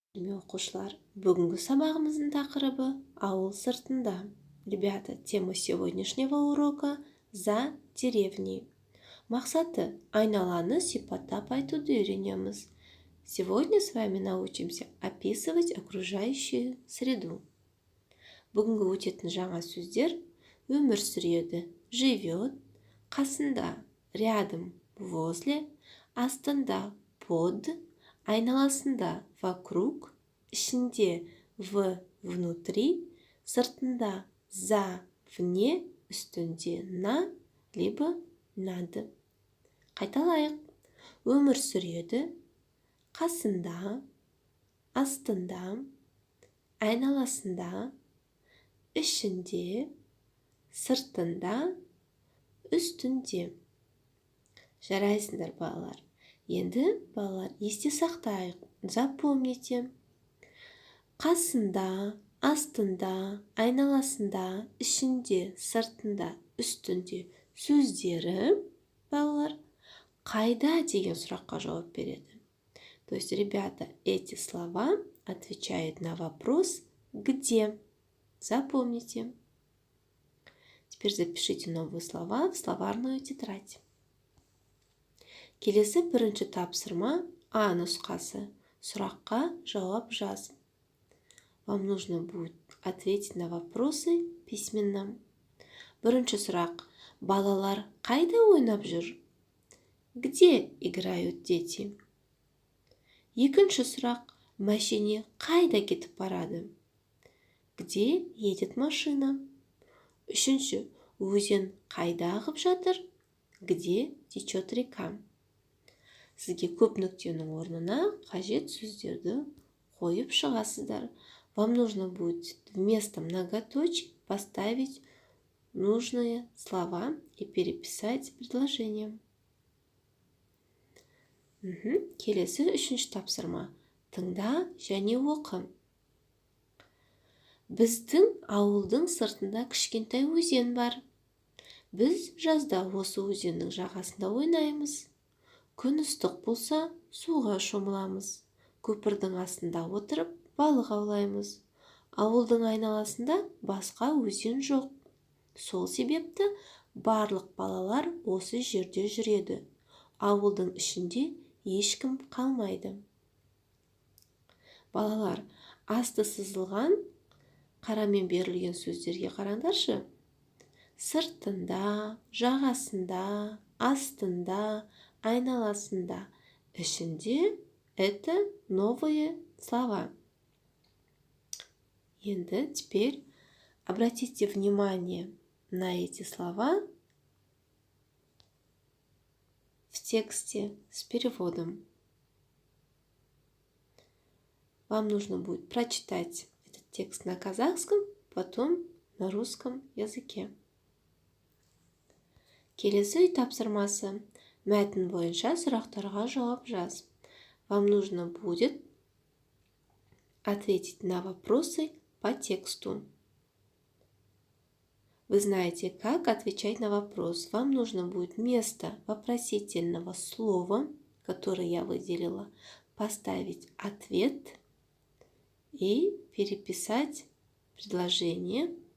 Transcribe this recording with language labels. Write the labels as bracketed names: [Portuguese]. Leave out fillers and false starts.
[Kazakh] Оқушылар, бүгінгі сабағымыздың тақырыбы ауыл сыртында. [Russian] Ребята, тема сегодняшнего урока за деревней. [Kazakh] Мақсаты айналаны сипаттап айтуды үйренеміз. [Russian] Сегодня с вами научимся описывать окружающую среду. [Kazakh] Бүгінгі өтетін жаңа сөздер: өмір сүреді, живет, қасында, рядом, возле, астында, под, айналасында, вокруг, ішінде, внутри, сыртында, за, вне, үстінде, на, либо над. Қайталайық. Өмір сүреді, қасында, астында, айналасында, ішінде, сыртында, үстінде. Жарайсыңдар, балалар. Енді, балалар, есте сақтайық. [Russian] Запомните. [Kazakh] Қасында, астында, айналасында, ішінде, сыртында, үстінде сөздері, балалар, қайда деген сұраққа жауап береді. [Russian] То есть, ребята, эти слова отвечают на вопрос «где?». Запомните. Теперь запишите новые слова в словарную тетрадь. [Kazakh] Келесі бірінші тапсырма А нұсқасы. Сұраққа жауап жаз. [Russian] Вам нужно будет ответить на вопросы письменно. [Kazakh] Бірінші сұрақ. Балалар қайда ойнап жүр? [Russian] Где играют дети? [Kazakh] Екінші сұрақ. Машине қайда кетіп барады? [Russian] Где едет машина? [Kazakh] Үшінші. Өзен қайда ағып жатыр? [Russian] Где течет река? [Kazakh] Сізге көп нүктенің орнына қажет сөздерді қойып шығасыздар. [Russian] Вам нужно будет вместо многоточий поставить нужные слова и переписать предложение. [Kazakh] Келесі үшінші тапсырма. Тыңда және оқы. Біздің ауылдың сыртында кішкентай өзен бар. Біз жазда осы өзеннің жағасында ойнаймыз. Күн ыстық болса, суға шомыламыз. Көпірдің астында отырып, балық аулаймыз. Ауылдың айналасында басқа өзен жоқ. Сол себепті барлық балалар осы жерде жүреді. Ауылдың ішінде ешкім қалмайды. Балалар, асты сызылған қарамен берілген сөздерге қараңдаршы. Сыртында, жағасында, астында, айналасында, ішінде — [Russian] это новые слова. Енді теперь обратите внимание на эти слова в тексте с переводом. Вам нужно будет прочитать этот текст на казахском, потом на русском языке. [Kazakh] Келесі үй тапсырмасы. Мәтін бойынша сұрақтарға жауап жаз. [Russian] Вам нужно будет ответить на вопросы по тексту. Вы знаете, как отвечать на вопрос. Вам нужно будет вместо вопросительного слова, которое я выделила, поставить ответ и переписать предложение.